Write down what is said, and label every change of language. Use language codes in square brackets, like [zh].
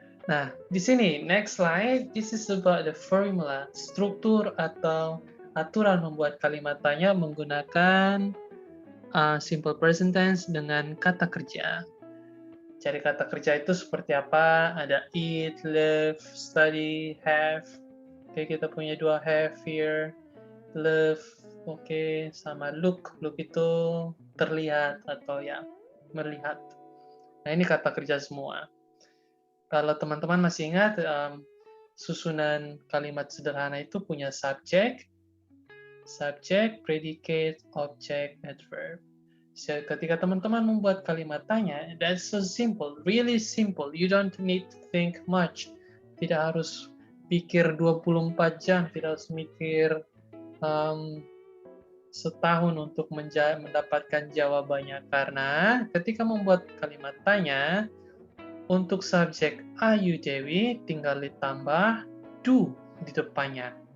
[id] Nah, di sini, next slide, this is about the formula, struktur atau aturan membuat kalimat tanya menggunakan simple present tense dengan kata kerja. Cari kata kerja itu seperti apa? Ada eat, live, study, have. Oke, kita punya 2 have here. Live, oke, sama look. Look itu terlihat atau ya melihat. Nah, ini kata kerja semua. Kalau teman-teman masih ingat, susunan kalimat sederhana itu punya subject, predicate, object, adverb. So, ketika teman-teman membuat kalimat tanya, that's so simple, really simple. [en] You don't need to think much. [id] Tidak harus pikir 24 jam, tidak harus mikir setahun untuk mendapatkan jawabannya. Karena ketika membuat kalimat tanya, untuk subjek Ayu Dewi tinggal ditambah do di depannya.